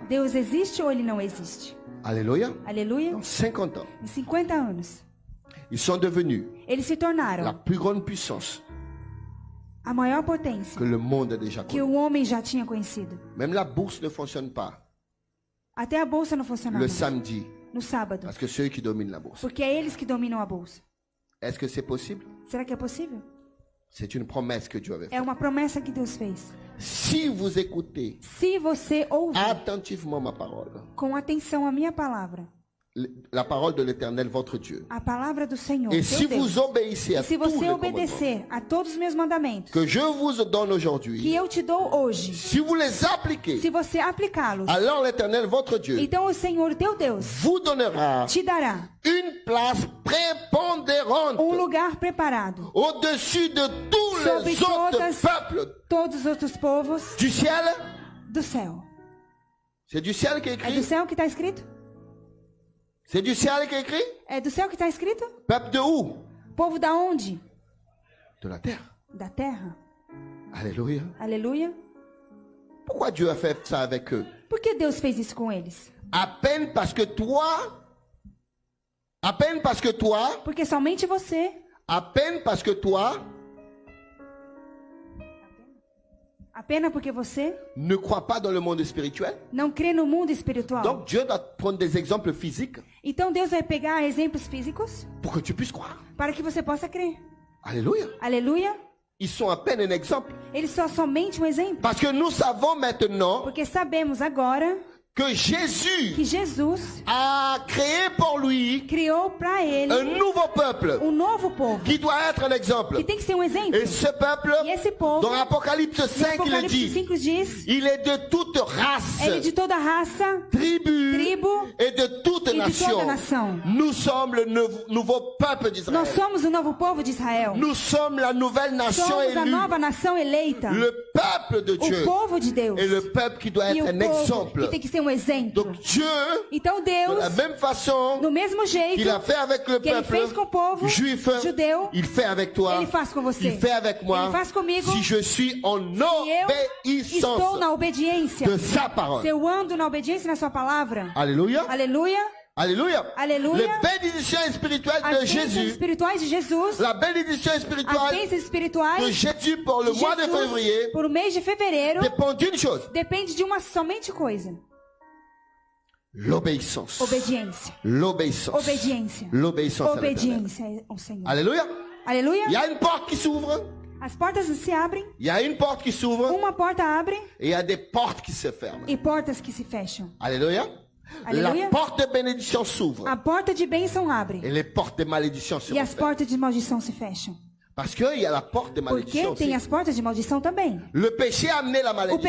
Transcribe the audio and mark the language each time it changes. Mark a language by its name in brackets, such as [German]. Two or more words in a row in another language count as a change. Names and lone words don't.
[Portuguese] Deus existe ou ele não existe? [French] Alléluia. [Portuguese] Aleluia. [French] Dans 50 ans, [Portuguese] Em 50 anos, [French] ils sont devenus [Portuguese] eles se [French] la [Portuguese] tornaram [French] plus grande puissance [Portuguese] a maior potência [French] que le monde a déjà [Portuguese] que [French] connue. [Portuguese] o homem já tinha conhecido. [French] Même la bourse ne fonctionne pas [Portuguese] Até a bolsa não funcionava [French] le samedi, [Portuguese] no sábado, [French] parce que c'est eux qui dominent la bourse. [Portuguese] porque é eles que dominam a bolsa. [French] Est-ce que c'est possible? [Portuguese] Será que é possível? [French] C'est une promesse que Dieu avait [Portuguese] É [French] faite. [Portuguese] uma promessa que Deus fez. [French] Si vous écoutez [Portuguese] Se você ouvir [French] attentivement ma parole, [Portuguese] com atenção a minha palavra, [French] la parole de l'Éternel, votre Dieu. [Portuguese] A palavra do Senhor, [French] Et [Portuguese] teu [French] si [Portuguese] Deus. [French] vous obéissez [Portuguese] E [French] à [Portuguese] se [French] tous les [Portuguese] você [French] commandements [Portuguese] obedecer a todos os meus mandamentos [French] que je vous donne [Portuguese] que [French] aujourd'hui, [Portuguese] eu te dou hoje, [French] si vous les appliquez, [Portuguese] se você aplicá-los, [French] alors l'Éternel, votre Dieu, [Portuguese] então o Senhor teu Deus [French] vous donnera [Portuguese] te dará [French] une place prépondérante [Portuguese] lugar preparado [French] au-dessus de tous [Portuguese] sobre [French] les autres peuples [Portuguese] todos os outros povos [French] du ciel. [Portuguese] do céu. [French] C'est du ciel qui est [Portuguese] É do [French] écrit. [Portuguese] céu que está escrito? [French] C'est du ciel qui est écrit. [Portuguese] É do céu que está escrito? [French] Peuple de où? [Portuguese] Povo da onde? [French] De la terre. [Portuguese] Da terra. [French] Alléluia. [Portuguese] Aleluia. [French] Pourquoi Dieu a fait ça avec eux? [Portuguese] Por que Deus fez isso com eles? [French] À peine parce que toi, [Portuguese] Porque somente você, [French] à peine parce que toi [Portuguese] apenas porque você [French] ne crois pas dans le monde spirituel. [Portuguese] não crê no mundo espiritual. [French] Donc Dieu doit prendre des exemples physiques [Portuguese] Então Deus vai pegar exemplos físicos [French] pour que tu puisses croire. [Portuguese] para que você possa crer. [French] Alléluia. [Portuguese] Aleluia. [French] Ils sont à peine un exemple. [Portuguese] Eles são somente um exemplo. [French] Parce que nous savons maintenant [Portuguese] Porque sabemos agora [French] que Jésus [Portuguese] que Jesus [French] a créé pour lui [Portuguese] criou para ele [French] un nouveau peuple [Portuguese] novo povo, [French] qui doit être un exemple. [Portuguese] que tem que ser um exemplo. [French] Et ce peuple, [Portuguese] E esse povo, [French] dans Apocalypse [Portuguese] no [French] 5, il [Portuguese] Apocalipse [French] dit, [Portuguese] 5 diz, [French] il est de toute race, [Portuguese] ele é de toda raça, [French] tribu et de toute [Portuguese] e de toda [French] nation. [Portuguese] nação. [French] Nous sommes le nouveau peuple d'Israël. [Portuguese] Nós somos o novo povo de Israel. [French] Nous sommes la nouvelle nation [Portuguese] Somos a [French] élue, [Portuguese] nova nação eleita. [French] le peuple de Dieu [Portuguese] O povo de Deus. [French] et le peuple qui doit [Portuguese] E [French] être [Portuguese] o [French] un [Portuguese] povo [French] exemple. [Portuguese] que tem que ser um exemplo. [French] Donc Dieu, [Portuguese] Então [French] de [Portuguese] Deus, [French] la même façon [Portuguese] no mesmo jeito [French] qu'il a fait avec le [Portuguese] que ele [French] peuple [Portuguese] fez com o povo [French] juif, [Portuguese] judeu, [French] il fait avec toi, [Portuguese] ele faz com você. [French] il fait avec moi, [Portuguese] Ele faz comigo. [French] si je suis en [Portuguese] E eu [French] obéissance [Portuguese] estou na obediência. [French] de sa parole. [Portuguese] Se eu ando na obediência na sua palavra. [French] Alléluia. [Portuguese] Aleluia. [French] Alléluia. Alléluia. Les bénédictions spirituelles de [Portuguese] As bênçãos [French] Jésus, [Portuguese] espirituais de Jesus. [French] la bénédiction [Portuguese] As [French] spirituelle [Portuguese] bênçãos [French] de [Portuguese] espirituais [French] Jésus pour le [Portuguese] de [French] mois de [Portuguese] Jesus [French] février [Portuguese] por o mês de fevereiro [French] dépend d'une chose, [Portuguese] depende de uma somente coisa. [French] l'obéissance. [Portuguese] Obediência. [French] L'obéissance. [Portuguese] Obediência. [French] L'obéissance à l'Éternel. [Portuguese] Obediência ao Senhor. [French] Alléluia. [Portuguese] Aleluia. [French] Il y a une porte qui s'ouvre, [Portuguese] As portas se abrem, [French] il y a une porte qui s'ouvre [Portuguese] uma porta abre [French] et il y a des portes qui se ferment. [Portuguese] e portas que se fecham. [French] Alléluia. Alléluia. La porte de bénédiction s'ouvre [Portuguese] A porta de bênção abre [French] et les portes de malédiction se [Portuguese] e as [French] referment. [Portuguese] portas de maldição se fecham. [French] Parce qu'il y a la porte de [Portuguese] Porque [French] malédiction [Portuguese] tem [French] aussi. [Portuguese] as portas de maldição também. [French] Le péché a amené la [Portuguese] O [French] malédiction.